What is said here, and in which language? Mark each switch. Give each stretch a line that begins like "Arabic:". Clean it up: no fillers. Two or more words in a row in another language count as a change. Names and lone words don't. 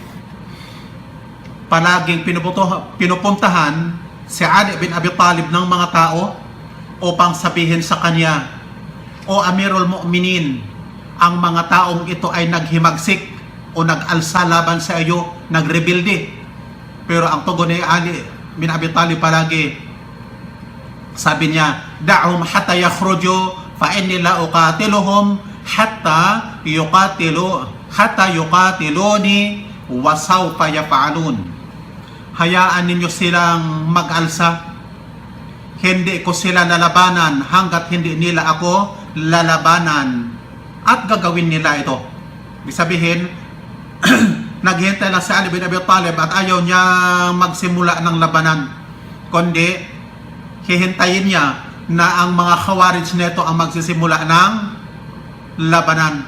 Filipino: Palaging pinupuntahan si Ali bin Abi Talib ng mga tao upang sabihin sa kanya, O
Arabic: أمير المؤمنين,
Filipino: ang mga taong ito ay naghimagsik o nag-alsa laban sa iyo, nagrebelde. Pero ang tugon ni Ali bin Abi Talib palagi, sabi niya,
Arabic: دعوهم حتى يخرجوا فإني لا أقاتلهم حتى يقاتلوني وسوف يفعلون.
Filipino: Hayaan ninyo silang mag-alsa. Hindi ko sila lalabanan hanggat hindi nila ako lalabanan, at gagawin nila ito. Ibig sabihin, naghihintay lang si Ali bin Abi Talib at ayaw niya magsimula ng labanan, kundi hihintayin niya na ang mga Khawarij nito ang magsisimula ng labanan.